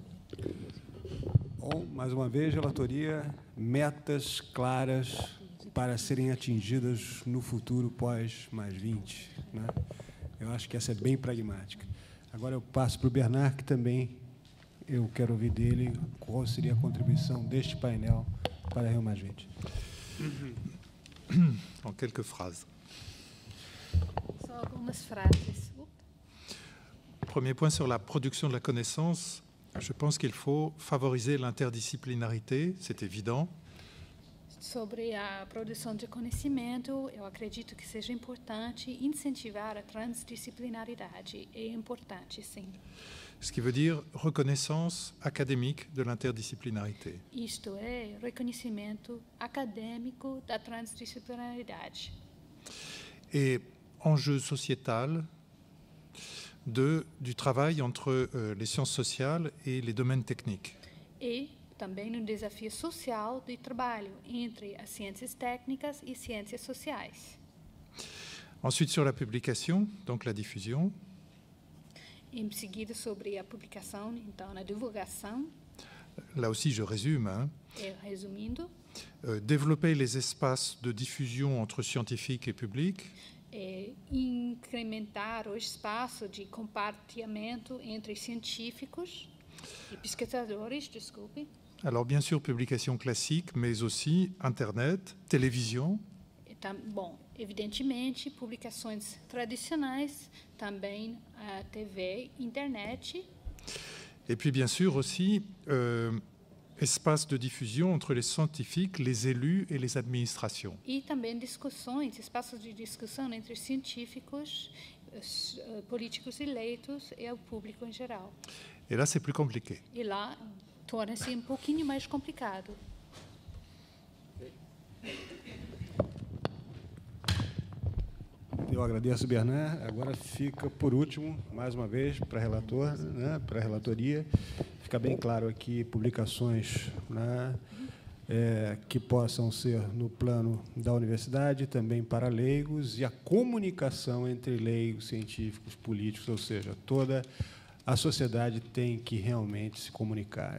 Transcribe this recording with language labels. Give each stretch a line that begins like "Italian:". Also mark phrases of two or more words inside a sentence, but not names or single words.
Portuguese: Bom, mais uma vez, relatoria, metas claras para serem atingidas no futuro pós +20, né? Eu acho que essa é bem pragmática. Agora eu passo para o Bernard, que também eu quero ouvir dele qual seria a contribuição deste painel para Rio +20.
French: En quelques phrases.
Portuguese: Só algumas frases.
French: Premier point sur la production de la connaissance. Je pense qu'il faut favoriser l'interdisciplinarité, c'est évident.
Portuguese: Sobre a produção de conhecimento, eu acredito que seja importante incentivar a transdisciplinaridade. É importante, sim.
French: Ce qui veut dire reconnaissance académique de l'interdisciplinarité.
Portuguese: Isto é, reconhecimento acadêmico da transdisciplinaridade.
French: Et enjeu sociétal du travail entre les sciences sociales et les domaines techniques.
Portuguese: E também um desafio social de trabalho entre as ciências técnicas e ciências sociais.
French: Ensuite, sur la publication, donc la diffusion.
Portuguese: Em seguida, sobre a publicação, então, a divulgação.
French: Là aussi, je résume. Hein.
Portuguese: Resumindo.
French: Développer les espaces de diffusion entre scientifiques et publics.
Portuguese: Incrementar o espaço de compartilhamento entre científicos e pesquisadores, desculpe.
French: Alors, bien sûr, publication classique, mais aussi Internet, télévision.
Portuguese: Bom, evidentemente, publicações tradicionais, também a TV, internet.
French: Et puis, bien sûr, aussi, espace de diffusion entre les scientifiques, les élus et les administrations.
Portuguese: E também discussões, espaços de discussão entre científicos, políticos eleitos e o público em geral.
French: Et là, c'est plus compliqué.
Portuguese: E lá torna-se um pouquinho mais complicado. Eu agradeço, Bernard. Agora fica, por último, mais uma vez, para relator, né, para a relatoria, fica bem claro aqui, publicações, né, que possam ser no plano da universidade, também para leigos, e a comunicação entre leigos, científicos, políticos, ou seja, toda a sociedade tem que realmente se comunicar.